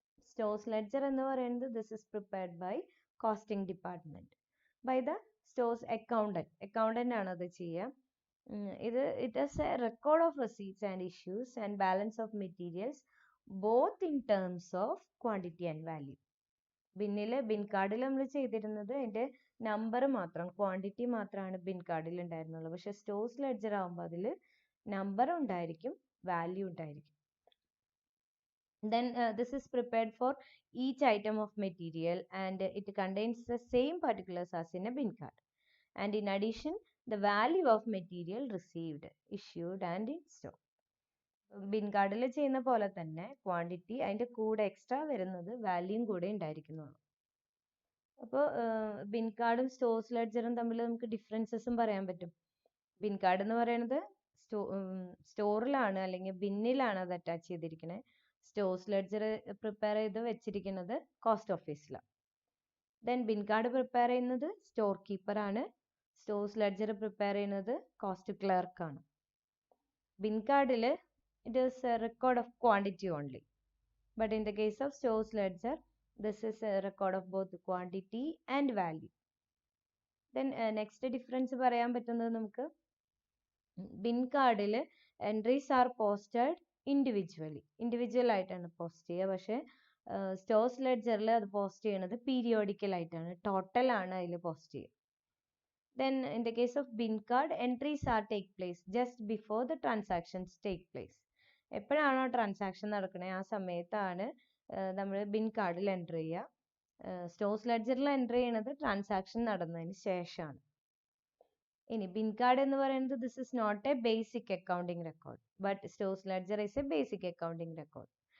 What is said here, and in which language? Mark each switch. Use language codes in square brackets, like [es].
[en] stores ledger [ml] എന്ന് പറയുന്നത് [en] this is prepared by costing department by the stores accountant [ml] ആണ് അത് ചെയ്യുക. [en] It is a record of receipts and issues and balance of materials both in terms of quantity and value. [ml] Bin കാർഡിൽ നമ്മൾ ചെയ്തിരുന്നത് അതിൻ്റെ number മാത്രം, quantity മാത്രമാണ് bin കാർഡിൽ ഉണ്ടായിരുന്നുള്ളൂ. പക്ഷെ സ്റ്റോർസ് ലെഡ്ജർ ആകുമ്പോൾ അതിൽ നമ്പർ ഉണ്ടായിരിക്കും, വാല്യൂ ഉണ്ടായിരിക്കും. [en] Then this is prepared for each item of material and it contains the same particulars as in a bin card. And in addition, the value of material received, issued and in stock. [ml] Bin കാർഡിൽ ചെയ്യുന്ന പോലെ തന്നെ quantity അതിൻ്റെ കൂടെ extra വരുന്നത് വാല്യൂം കൂടെ ഉണ്ടായിരിക്കുന്നുള്ളൂ. അപ്പോൾ bin കാർഡും സ്റ്റോർസ് ലെഡ്ജറും തമ്മിൽ നമുക്ക് ഡിഫറൻസസും പറയാൻ പറ്റും. ബിൻ കാർഡ് എന്ന് പറയുന്നത് സ്റ്റോറിലാണ് അല്ലെങ്കിൽ ബിന്നിലാണ് അത് അറ്റാച്ച് ചെയ്തിരിക്കുന്നത്. സ്റ്റോർസ് ലെഡ്ജർ പ്രിപ്പയർ ചെയ്ത് വെച്ചിരിക്കുന്നത് കോസ്റ്റ് ഓഫീസിലാണ്. ദെൻ ബിൻ കാർഡ് പ്രിപ്പയർ ചെയ്യുന്നത് സ്റ്റോർ കീപ്പറാണ്. സ്റ്റോർസ് ലെഡ്ജർ പ്രിപ്പയർ ചെയ്യുന്നത് കോസ്റ്റ് ക്ലർക്കാണ്. [en] Bin കാർഡിൽ it is a record of quantity only, but in the case of stores ledger this is a record of both quantity and value. [ml] Then next difference പറയാൻ പറ്റുന്നത് നമുക്ക് bin കാർഡിൽ [en] entries are posted individual [ml] ആയിട്ടാണ് post ചെയ്യുക. പക്ഷേ stores ലെഡ്ജറിൽ അത് post ചെയ്യുന്നത് periodical ആയിട്ടാണ്, ടോട്ടൽ ആണ് അതിൽ പോസ്റ്റ് ചെയ്യുക. [en] Then in the case of bin card, entries are take place just before the transactions take place. [ml] എപ്പോഴാണോ ട്രാൻസാക്ഷൻ നടക്കണേ ആ സമയത്താണ് നമ്മൾ ബിൻ കാർഡിൽ എൻ്റർ ചെയ്യുക. സ്റ്റോഴ്സ് ലെഡ്ജറിൽ എൻ്റർ ചെയ്യണത് ട്രാൻസാക്ഷൻ നടന്നതിന് ശേഷമാണ്. ഇനി ബിൻ കാർഡ് എന്ന് പറയുന്നത് [en] This is not a basic accounting record, but stores ledger is a basic accounting record.